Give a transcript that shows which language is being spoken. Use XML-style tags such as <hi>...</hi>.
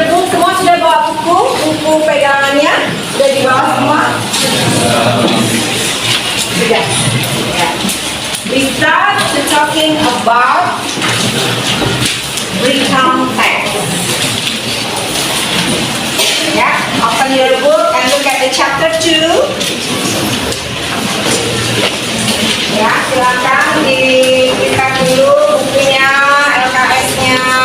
<id>Semua sudah bawa buku pegangannya sudah dibawa semua? Sudah. Yeah.</id> <en>We start to talking about recount text. Yeah, open your book and look at the chapter 2.</en> <id>Ya, silakan dibuka dulu bukunya, LKS-nya.</id>